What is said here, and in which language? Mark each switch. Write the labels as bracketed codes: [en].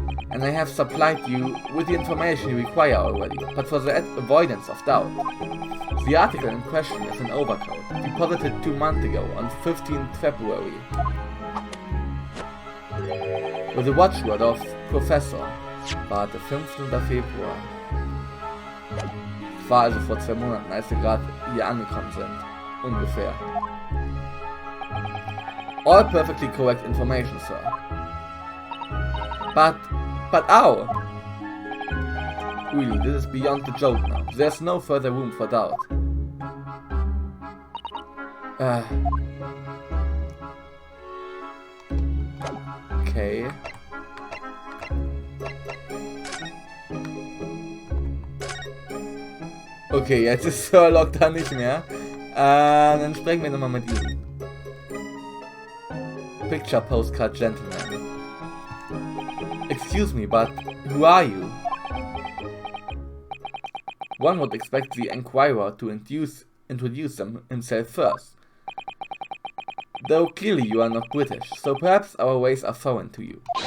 [en] And I have supplied you with the information you require already, but for the avoidance of doubt. The article in question is an overcoat, deposited 2 months ago on 15th February. With the watchword of Professor. [de] Warte, 15. Februar. Das war also vor 2 Monaten, als wir gerade hier angekommen sind. Ungefähr. [en] All perfectly correct information, sir. But ow! Really, this is beyond the joke now. There's no further room for doubt. Okay. [de] Okay, jetzt ist Sherlock da nicht mehr. Dann sprechen wir nochmal mit ihm. [en] Picture postcard gentleman. Excuse me, but who are you? One would expect the enquirer to introduce himself first. Though clearly you are not British, so perhaps our ways are foreign to you.